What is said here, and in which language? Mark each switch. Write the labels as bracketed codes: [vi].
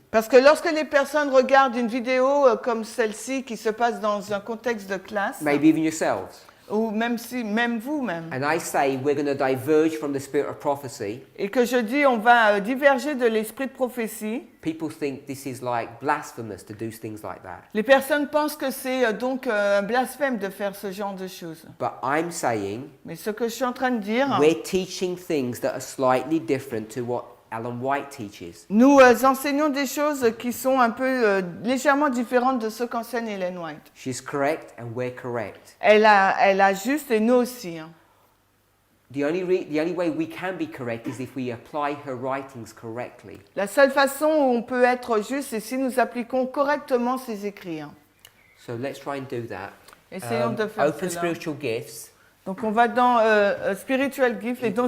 [fr] parce que lorsque les personnes regardent une vidéo comme celle-ci qui se passe dans un contexte de classe, [en] maybe even yourselves, [fr] ou même vous-même, [en] and I say we're going to diverge from the spirit of prophecy, [fr] et que je dis on va diverger de l'esprit de prophétie, [en] people think this is like blasphemous to do things like that. [fr] les personnes pensent que c'est donc un blasphème de faire ce genre de choses. [en] But I'm saying [fr] Mais ce que je suis en train de dire, [en] we're teaching things that are slightly different to what Ellen White teaches. [fr] nous enseignons des choses qui sont un peu légèrement différentes de ce qu'enseigne Ellen White. [en] She's correct and we're correct. [fr] Elle a juste et nous aussi. Hein. [en] The only way we can be correct is if we apply her writings correctly. [fr] La seule façon où on peut être juste, c'est si nous appliquons correctement ses écrits. Hein. [en] So let's try and do that. [fr] Essayons de faire [en] Open [fr] cela. [en] spiritual gifts. [fr] Donc on va dans [en] spiritual gift, [fr] les dons